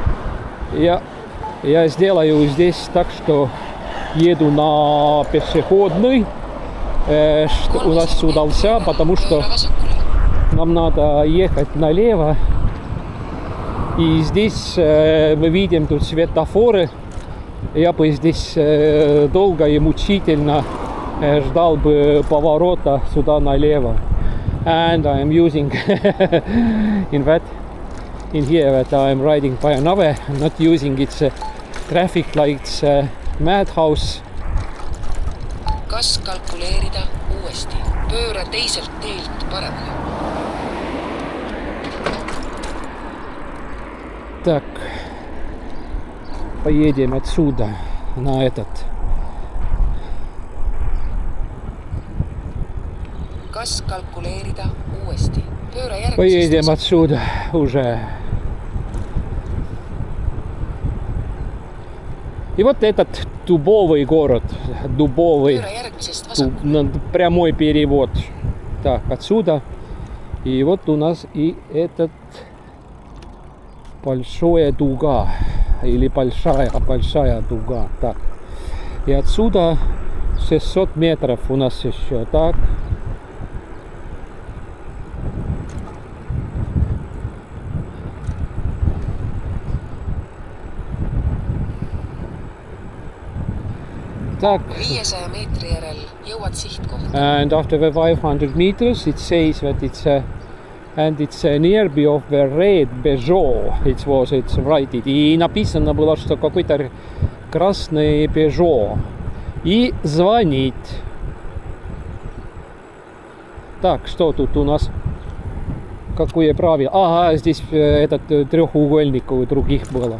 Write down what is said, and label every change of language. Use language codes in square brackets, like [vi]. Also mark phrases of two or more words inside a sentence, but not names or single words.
[ru] Я сделаю здесь так, что еду на пешеходный, что у нас удался, потому что нам надо ехать налево. И здесь мы видим тут светофоры. Я бы здесь долго и мучительно ждал бы поворота сюда налево. [en] And I am using in here that I am riding by another. I'm not using its traffic lights madhouse. [et] Kas kalkuleerida uuesti? Pööra teiselt teelt paremale. [ru] Так, поедем отсюда на этот. [et] Kas kalkuleerida uuesti? Pööra [ru] Поедем [et] järgmisest [ru] отсюда уже. И вот этот дубовый город. Дубовый. [et] pööra järgmisest vasakule. [ru] Прямой перевод. Так, отсюда. И вот у нас и этот большая дуга. Или большая дуга. Так. И отсюда 600 метров у нас еще. Так. Tak. [et] 500 meetri järel jõuad sihtkohta. [en] And after the 500 meters it says that it's nearby of the red Peugeot. It's writed. [ru] И написано было, что какой-то красный Peugeot. И звонит. Так, что тут у нас? Какое правило? Ага, здесь этот треугольник у других было.